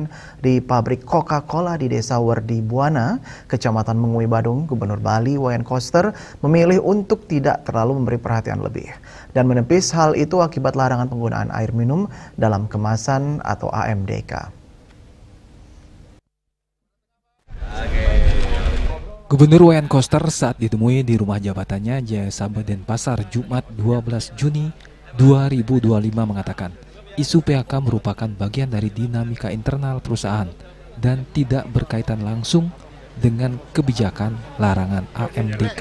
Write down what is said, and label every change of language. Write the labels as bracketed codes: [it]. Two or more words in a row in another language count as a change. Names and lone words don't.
[id] di pabrik Coca-Cola di Desa Werdi Buana, Kecamatan Mengui Badung, Gubernur Bali Wayan Koster memilih untuk tidak terlalu memberi perhatian lebih dan menepis hal itu akibat larangan penggunaan air minum dalam kemasan atau AMDK. Gubernur Wayan Koster saat ditemui di rumah jabatannya Jaya Sabah Denpasar Jumat 12 Juni 2025 mengatakan isu PHK merupakan bagian dari dinamika internal perusahaan dan tidak berkaitan langsung dengan kebijakan larangan AMDK.